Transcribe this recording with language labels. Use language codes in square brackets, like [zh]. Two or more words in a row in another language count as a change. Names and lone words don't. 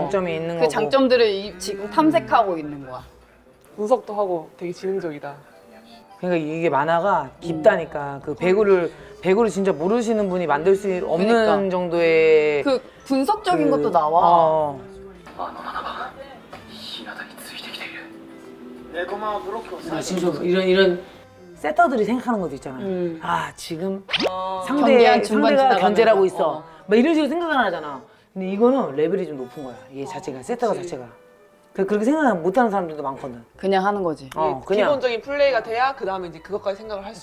[ko] 장점이 있는 그 거고. 장점들을 지금 탐색하고 있는 거야. 분석도 하고 되게 지능적이다. 그러니까 이게 만화가 깊다니까. 그 배구를 진짜 모르시는 분이 만들 수 없는 그러니까. 정도의 그 분석적인 그- 것도 나와. 어. [ja] ネコマはブロックをする [ko] 아, 진짜 이런 세터들이 생각하는 것도 있잖아. 아 지금 경기한 중반 상대가 지나가면서. 견제를 하고 있어. 어. 막 이런 식으로 생각을 하잖아. 근데 이거는 레벨이 좀 높은 거야. 얘 자체가 세터가 자체가. 그렇게 생각 못하는 사람들도 많거든. 그냥 하는 거지. 어, 그냥. 기본적인 플레이가 돼야 그 다음에 이제 그것까지 생각을 할 수